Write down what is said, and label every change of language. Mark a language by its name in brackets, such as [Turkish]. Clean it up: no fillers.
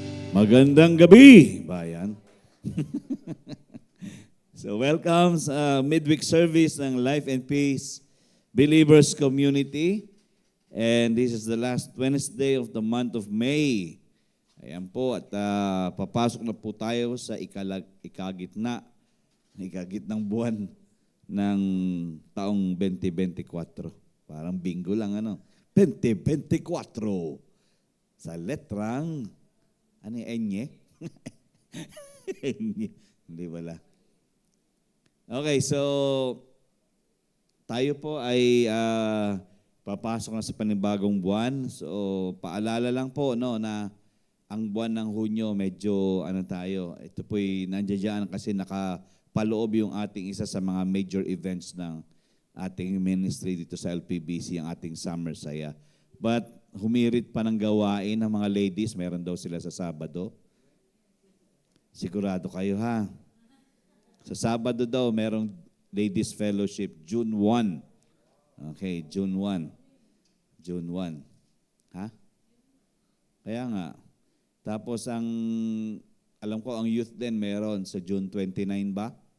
[Filipino] Magandang gabi, bayan. [English] So welcome sa midweek service ng Life and Peace Believers Community. And this is the last Wednesday of the month of May. [Filipino] Ayan po, at papasok na po tayo sa ikagitnang buwan ng taong 2024. Parang bingo lang, 2024. Sa letrang, ano yung enye? Enye. Hindi wala. Okay, so tayo po ay papasok na sa panibagong buwan. So paalala lang po na ang buwan ng Hunyo medyo tayo. Ito po'y nandiyan kasi nakapaloob yung ating isa sa mga major events ng ating ministry dito sa LPBC, ang ating Summer Saya. But humirit pa ng gawain ng mga ladies. Meron daw sila sa Sabado. Sigurado kayo, ha? Sa Sabado daw, merong Ladies Fellowship, June 1. Okay, June 1. June 1. Ha? Kaya nga. Tapos alam ko, ang youth din meron sa June 29 ba?